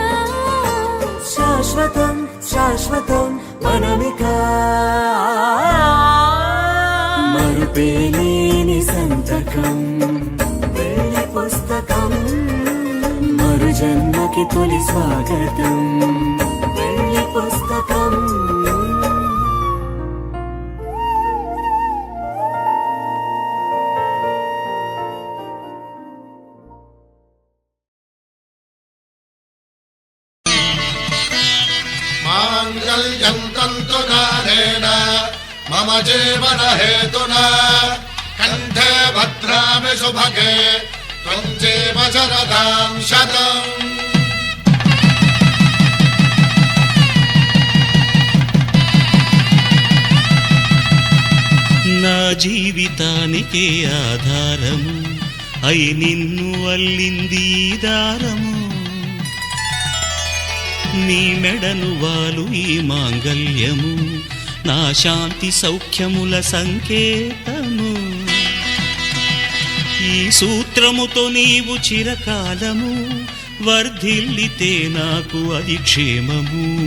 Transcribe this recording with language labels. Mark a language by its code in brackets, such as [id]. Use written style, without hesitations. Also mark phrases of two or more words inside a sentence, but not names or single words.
[te] శాశ్వతం శాశ్వతం మనమిక మరుపేలేని సంతకం వెళ్ళి పుస్తకం మరు జన్మకి తొలి స్వాగతం వెళ్ళి పుస్తకం [sa] माङ्गल्यं तन्तुनानेन मम जीवन हेतुना कण्ठे भद्रामि सुभगे त्वं जीव शरदां शतम् [te] జీవితానికే ఆధారము అయి నిన్ను అల్లింది ఈ దారము నీ మెడను వాలు ఈ మాంగల్యము నా శాంతి సౌఖ్యముల సంకేతము ఈ సూత్రముతో నీవు చిరకాలము వర్ధిల్లితే నాకు అది క్షేమము